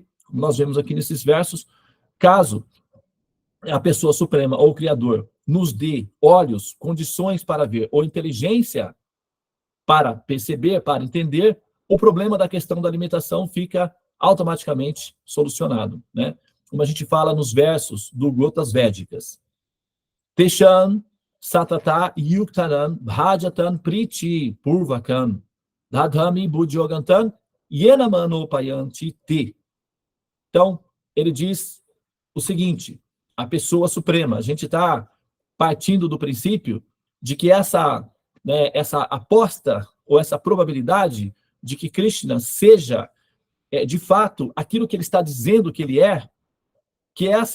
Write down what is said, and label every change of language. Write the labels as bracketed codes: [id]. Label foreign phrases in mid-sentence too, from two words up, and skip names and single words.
[pt] Como nós vemos aqui nesses versos, caso a pessoa suprema ou o Criador nos dê olhos, condições para ver, ou inteligência para perceber, para entender, o problema da questão da alimentação fica automaticamente solucionado, né? Como a gente fala nos versos do Gotas Védicas. [sa] तेषां सतत युक्तरन् भजतां प्रीति पूर्वकन् दधामि बुद्योगन्तं येनमनोपयन्ति ते. [pt] Então, ele diz o seguinte, a pessoa suprema, a gente está partindo do princípio de que essa aposta, ou essa probabilidade de que Krishna seja de fato, aquilo que ele está dizendo que ele é, que